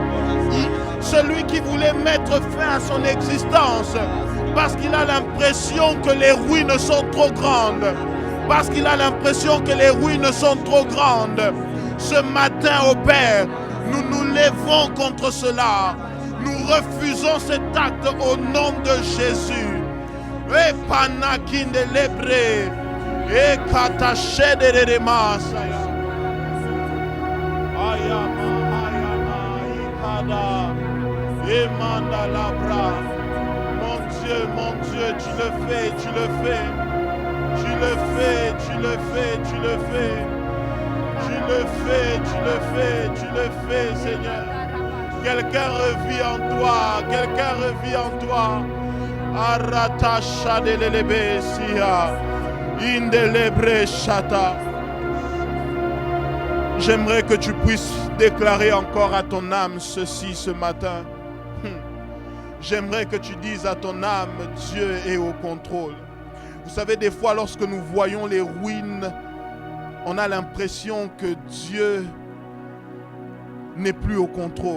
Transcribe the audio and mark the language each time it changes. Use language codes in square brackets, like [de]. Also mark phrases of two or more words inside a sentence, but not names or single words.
[fr] Celui qui voulait mettre fin à son existence, parce qu'il a l'impression que les ruines sont trop grandes. Parce qu'il a l'impression que les ruines sont trop grandes. Ce matin, au Père, nous nous levons contre cela. Nous refusons cet acte au nom de Jésus. Et panakin de lébré. Et kataché de remasaya. Ayama, ikada. Et manda labra. Mon Dieu, tu le fais. Tu le fais, Seigneur. Quelqu'un revit en toi. Aratacha de l'elebesia. Indelebre chata. J'aimerais que tu puisses déclarer encore à ton âme ceci ce matin. J'aimerais que tu dises à ton âme, Dieu est au contrôle. Vous savez, des fois, lorsque nous voyons les ruines, on a l'impression que Dieu n'est plus au contrôle.